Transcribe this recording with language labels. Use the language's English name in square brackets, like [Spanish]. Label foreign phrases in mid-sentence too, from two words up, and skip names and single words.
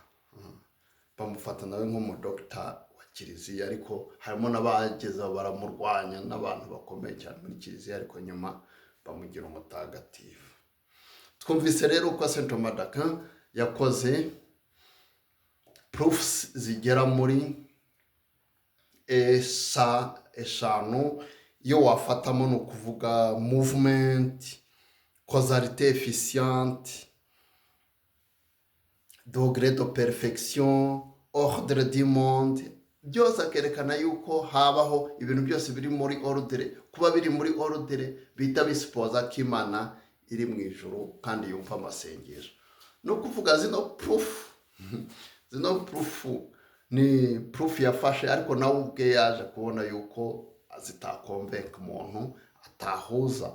[Kinyarwanda] Bamufata nawe nk'umudokita wa kiliziya, ariko harimo n'abageze baramurwanya n'abantu bakomeye cyane muri kiliziya, ariko nyuma bamugira umutagatifu. Twumvise rero ko Saint Thomas d'Aquin yakoze proofs zigera muri eshanu. Iyo wafatamo ni ukuvuga movement, [French] causalité efficiente, degré de perfection, ordre du monde. [Kinyarwanda] Byose akerekana yuko habaho ibintu byose biri muri ordre. Kuba biri muri ordre bita bisipoza ko Imana iri mu ijuru kandi yumva amasengesho. No kuvuga zino proof ni proof yafashe, ariko nawe ubwe yaje kubona yuko zitakonvenka umuntu, atahuza.